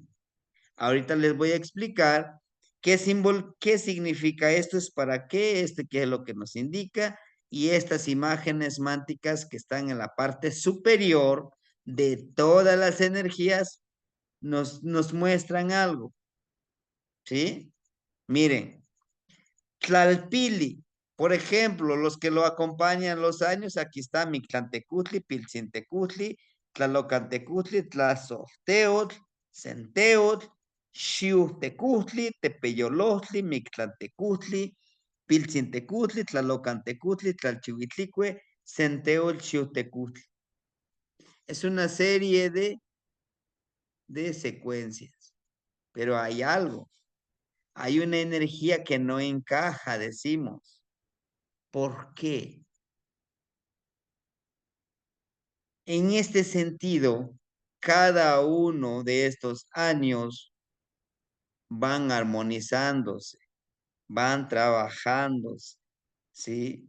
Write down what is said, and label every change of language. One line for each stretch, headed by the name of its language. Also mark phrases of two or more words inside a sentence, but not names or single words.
Spanish: Ahorita les voy a explicar qué significa esto, es para qué, qué es lo que nos indica, y estas imágenes mánticas que están en la parte superior de todas las energías nos muestran algo, ¿sí? Miren, Tlalpili, por ejemplo, los que lo acompañan los años, aquí está Mictlantecutli, Piltzintecutli, Tlalocantecutli, Tlazohteotl, Centeotl, Xiuhtecutli, Tepeyolotli, Mictlantecutli, Piltzintecutli, Tlalocantecutli, Tlalchihuitlicue, Centeotl, Xiuhtecutli. Es una serie de secuencias, pero hay algo, hay una energía que no encaja, decimos. ¿Por qué? En este sentido, cada uno de estos años van armonizándose, van trabajándose, ¿sí?